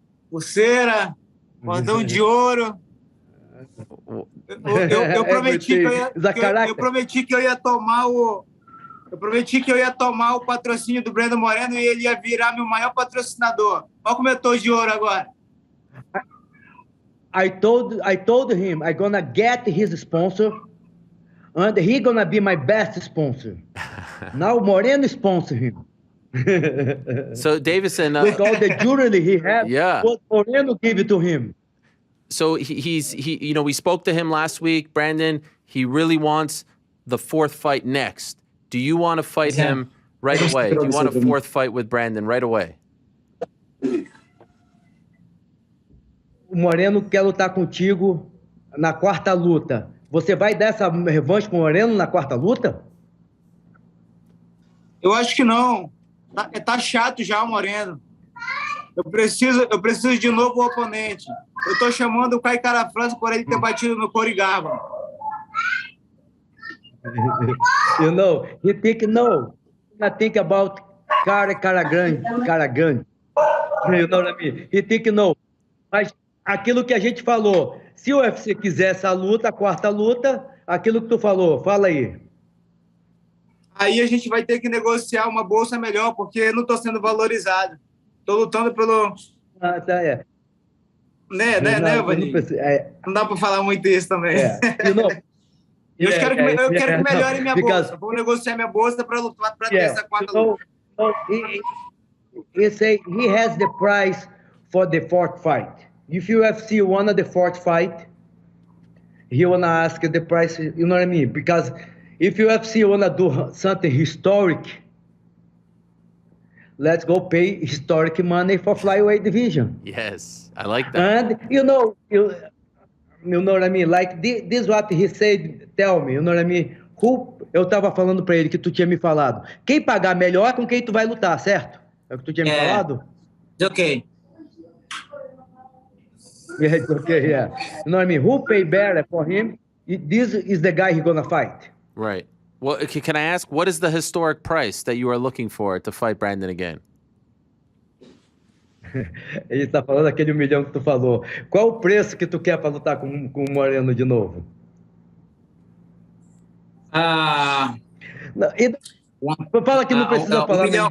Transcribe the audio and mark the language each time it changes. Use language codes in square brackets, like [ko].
[pt] Pulseira, cordão de ouro. Eu prometi que eu ia tomar o patrocínio do Brandon Moreno e ele ia virar meu maior patrocinador. Olha como eu tô de ouro agora. [en] I told him I'm gonna get his sponsor and he gonna be my best sponsor. Now Moreno sponsor him. So Deiveson, with all the jewelry he has, yeah. what Moreno gave it to him. So he we spoke to him last week, Brandon. He really wants the fourth fight next. Do you want to fight him right away? Do you want a fourth fight with Brandon right away? [pt] O Moreno quer lutar contigo na quarta luta. Você vai dar essa revanche com o Moreno na quarta luta? Eu acho que não. Tá chato já o Moreno. Eu preciso de novo oponente. Eu tô chamando o Kai Cara França por ele ter batido no Corigaba. [en] You know, he think about [pt] cara grande. [en] You know what I mean? He think no. [pt] Mas aquilo que a gente falou, se o UFC quiser essa luta, a quarta luta, aquilo que tu falou, fala aí. Aí a gente vai ter que negociar uma bolsa melhor, porque eu não estou sendo valorizado. Estou lutando pelo... Ah, tá, é. Né, Vani? Não dá para falar muito isso também. [en] You know, [pt] eu quero que melhore minha bolsa. Vou negociar minha bolsa para lutar para ter essa quarta luta. [en] He say he has the price for the fourth fight. If UFC won the fourth fight, he wanna ask the price, you know what I mean? Because if UFC wanna do something historic, let's go pay historic money for flyweight division. Yes, I like that. And you know what I mean? Like this what he said, tell me, you know what I mean? [pt] Eu tava falando pra ele que tu tinha me falado. Quem pagar melhor é com quem tu vai lutar, certo? É o que tu tinha me falado? [en] It's okay. Yeah, it's okay, yeah. You know what I mean? Who pay better for him? This is the guy he's gonna fight. Right. Well, can I ask, what is the historic price that you are looking for to fight Brandon again? [pt] Ele está falando aquele 1 milhão que tu falou. Qual o preço que tu quer para lutar com o Moreno de novo? Não, fala que não precisa falar.